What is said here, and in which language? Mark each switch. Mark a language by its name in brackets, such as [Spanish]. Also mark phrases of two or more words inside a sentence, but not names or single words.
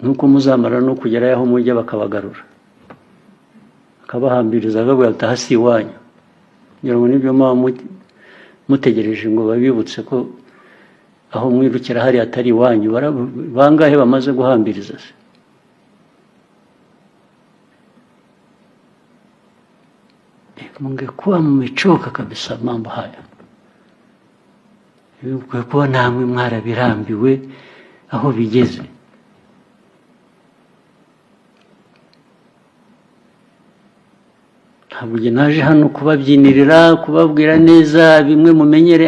[Kinyarwanda] nuko muzamara no kugera aho mujya bakabagarura akabahambiriza akavuga ati aha si iwanyu, ngira ngo nibyo mutegereje ngo babibutse ko aho mwirukira hari atari iwanyu. Bangahe bamaze guhambiriza se? [Swahili] Mungekuwa mmechoka kabisa mambo haya, mungekuwa namwe [Kinyarwanda] mwarabirambiwe aho bigeze. Ntabwo naje hano kubabyinirira, kubabwira neza bimwe mumenyere.